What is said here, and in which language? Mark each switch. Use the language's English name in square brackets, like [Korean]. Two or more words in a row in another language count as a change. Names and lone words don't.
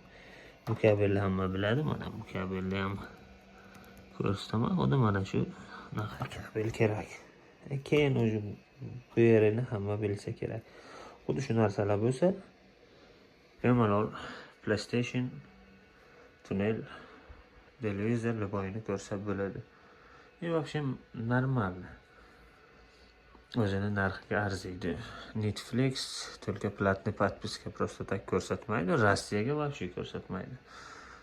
[Uzbek] Bu kabelni hamma biladi. Mana bu kabelni ham ko'rsataman. Xuddi mana shu naqa kabel kerak. Keyin o'zi bu yerini hamma bilsa kerak. Xuddi shu narsalar bo'lsa, bemalol PlayStation, tunnel, televizor любойni ko'rsa bo'ladi. [Russian] И вообще нормально. [Uzbek] O'zini narxiga arziydi. [Russian] Netflix только платный подписка просто так ko'rsatmaydi. [Uzbek] Rossiyaga вообще ko'rsatmaydi.